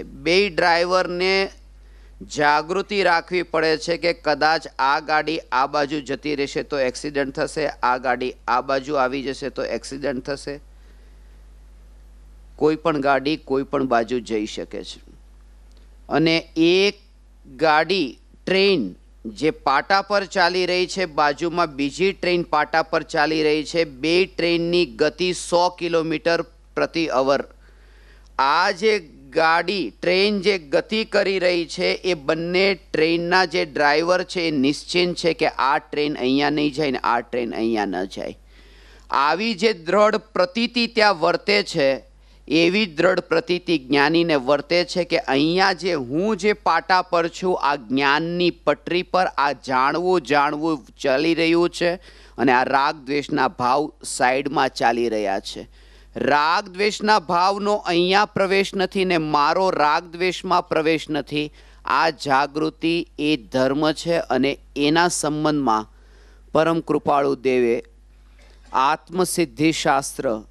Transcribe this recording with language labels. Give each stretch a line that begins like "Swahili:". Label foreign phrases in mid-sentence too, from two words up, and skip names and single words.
Gujarati: બે ડ્રાઇવર ને જાગૃતિ રાખવી પડે છે કે કદાચ આ ગાડી આ બાજુ જતી રહેશે તો એક્સિડેન્ટ થશે, આ ગાડી આ બાજુ આવી જશે તો એક્સિડેન્ટ થશે। કોઈ પણ ગાડી કોઈ પણ બાજુ જઈ શકે છે। અને એક ગાડી ટ્રેન જે પાટા પર ચાલી રહી છે, બાજુ માં બીજી ટ્રેન પાટા પર ચાલી રહી છે। બે ટ્રેનની ગતિ 100 કિલોમીટર પ્રતિ અવર। આ જે ગાડી ટ્રેન જે ગતિ કરી રહી છે એ બંને ટ્રેનના જે ડ્રાઇવર છે નિશ્ચિંત છે કે આ ટ્રેન અહીંયા નહીં જાય ને આ ટ્રેન અહીંયા ન જાય। આવી જે દૃઢ પ્રતીતિ ત્યાં વર્તે છે એવી દૃઢ પ્રતીતિ જ્ઞાની ને વર્તે છે કે અહીંયા જે હું જે પાટા પર છું આ જ્ઞાનની પટરી પર આ જાણવું જાણવું ચાલી રહ્યું છે અને આ રાગ દ્વેષના ભાવ સાઈડમાં ચાલી રહ્યા છે. રાગ દ્વેષના ભાવનો અહીંયા પ્રવેશ નથી ને મારો રાગ દ્વેષમાં પ્રવેશ નથી. આ જાગૃતિ એ ધર્મ છે અને એના સંબંધમાં પરમ કૃપાળુ દેવે આત્મસિદ્ધિ શાસ્ત્ર